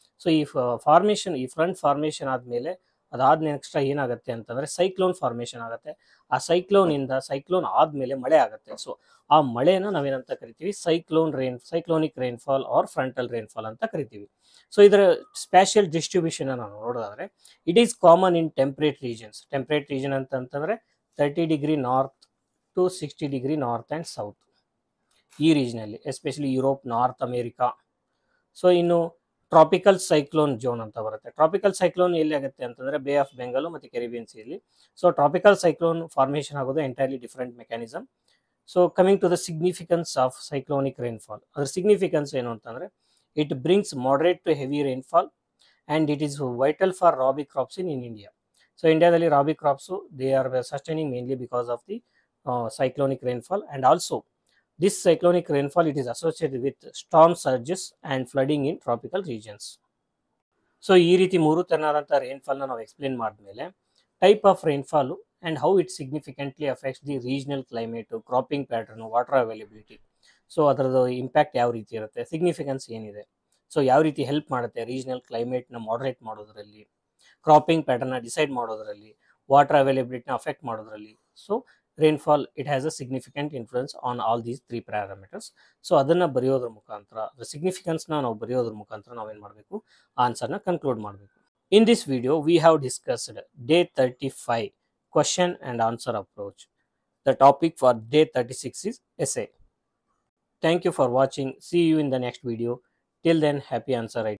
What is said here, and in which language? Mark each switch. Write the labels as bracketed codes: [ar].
[kn] So ಈ front formation ಆದಮೇಲೆ ಅದಾದ ನೆಕ್ಸ್ಟ್ ಏನಾಗುತ್ತೆ ಅಂತಂದರೆ ಸೈಕ್ಲೋನ್ ಫಾರ್ಮೇಷನ್ ಆಗುತ್ತೆ. ಆ ಸೈಕ್ಲೋನ್ ಆದಮೇಲೆ ಮಳೆ ಆಗುತ್ತೆ. ಸೊ ಆ ಮಳೆನ ನಾವೇನಂತ ಕರಿತೀವಿ, cyclonic rainfall R frontal rainfall ಅಂತ ಕರಿತೀವಿ. ಸೊ ಇದರ ಸ್ಪ್ಯಾಷಿಯಲ್ ಡಿಸ್ಟ್ರಿಬ್ಯೂಷನ್ ನಾವು ನೋಡೋದಾದ್ರೆ, [en] It is common in temperate regions. [kn] Temperate region ಅಂತಂತಂದರೆ [en] 30° north to 60° north and south. [kn] ಈ ರೀಜನಲ್ಲಿ especially Europe, north America. So ಇನ್ನು ಟ್ರಾಪಿಕಲ್ ಸೈಕ್ಲೋನ್ ಝೋನ್ ಅಂತ ಬರುತ್ತೆ. ಟ್ರಾಪಿಕಲ್ ಸೈಕ್ಲೋನ್ ಎಲ್ಲಿ ಆಗುತ್ತೆ ಅಂತಂದ್ರೆ ಬೇ ಆಫ್ ಬೆಂಗಾಲ್ ಮತ್ತು Caribbean ಸೀಲಿ. So tropical cyclone formation ಆಗೋದು entirely different mechanism. [en] so coming to the significance of cyclonic rainfall, [kn] ಅದ್ರ ಸಿಗ್ನಿಫಿಕೆನ್ಸ್ ಏನು ಅಂತಂದ್ರೆ [en] It brings moderate to heavy rainfall and it is vital for rabi crops in India. So ಇಂಡಿಯಾದಲ್ಲಿ rabi crops they are sustaining mainly because of the cyclonic rainfall, and also this cyclonic rainfall it is associated with storm surges and flooding in tropical regions. [kn] So ಈ ರೀತಿ ಮೂರು ತರನಾದಂಥ ರೈನ್ಫಾಲ್ನ ನಾವು explain ಮಾಡಿದ್ಮೇಲೆ type of rainfall [en] and how it significantly affects the regional climate, [kn] cropping pattern, water availability. So ಅದರದ್ದು impact ಯಾವ ರೀತಿ ಇರುತ್ತೆ, significance ಏನಿದೆ, ಸೊ ಯಾವ ರೀತಿ ಹೆಲ್ಪ್ ಮಾಡುತ್ತೆ ರೀಜನಲ್ ಕ್ಲೈಮೇಟ್ನ ಮಾಡ್ರೇಟ್ ಮಾಡೋದ್ರಲ್ಲಿ, ಕ್ರಾಪಿಂಗ್ ಪ್ಯಾಟರ್ನ ಡಿಸೈಡ್ ಮಾಡೋದ್ರಲ್ಲಿ, ವಾಟರ್ ಅವೈಲಬಿಲಿಟಿನ ಅಫೆಕ್ಟ್ ಮಾಡೋದ್ರಲ್ಲಿ. [en] So rainfall it has a significant influence on all these 3 parameters. [kn] So ಅದನ್ನು ಬರೆಯೋದ್ರ ಮುಖಾಂತರ, ಸಿಗ್ನಿಫಿಕೆನ್ಸ್ನ ನಾವು ಬರೆಯೋದ್ರ ಮುಖಾಂತರ ನಾವೇನು ಮಾಡಬೇಕು, ಆನ್ಸರ್ನ ಕನ್ಕ್ಲೂಡ್ ಮಾಡಬೇಕು. [en] In this video we have discussed day 35 question and answer approach. The topic for day 36 is essay. Thank you for watching. See you in the next video. Till then, happy answer writing.